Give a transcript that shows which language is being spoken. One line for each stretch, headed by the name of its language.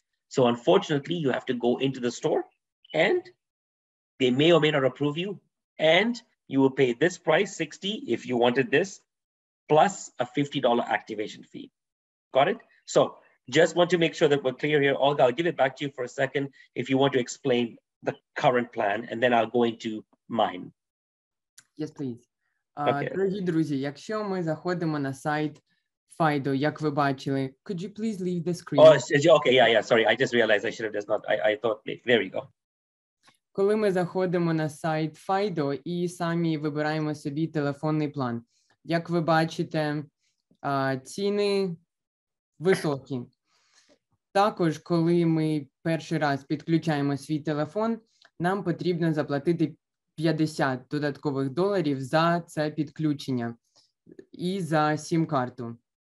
English: So unfortunately, you have to go into the store and they may or may not approve you, and you will pay this price, $60 if you wanted this, plus a $50 activation fee. Got it? So just want to make sure that we're clear here. Olga, I'll give it back to you for a second if you want to explain the current plan, and then I'll go into mine. Yes, please. Okay.
Ukrainian: Дорогі друзі, якщо ми заходимо на сайт Fido, як ви бачили,
English: could you please leave the screen? Oh, okay, yeah, sorry. I just realized I should have just not, I thought, there we go.
Ukrainian: Коли ми заходимо на сайт Fido і самі вибираємо собі телефонний план, як ви бачите, ціни високі. Також, коли ми перший раз підключаємо свій телефон, нам потрібно заплатити $50 додаткових за це підключення і за сім-карту.